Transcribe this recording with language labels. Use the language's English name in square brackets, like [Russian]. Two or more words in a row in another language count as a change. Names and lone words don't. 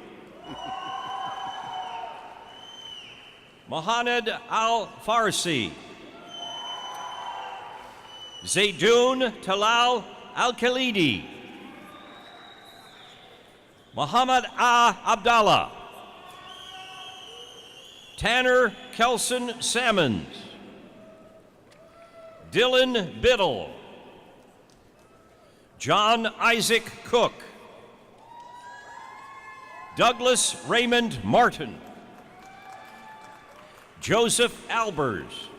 [English] Mohamed Al-Farsi. Zaydoun Talal Al-Khalidi. Muhammad Abdallah. Tanner Kelson Sammons. Dylan Biddle. John Isaac Cook. Douglas Raymond Martin. Joseph Albers.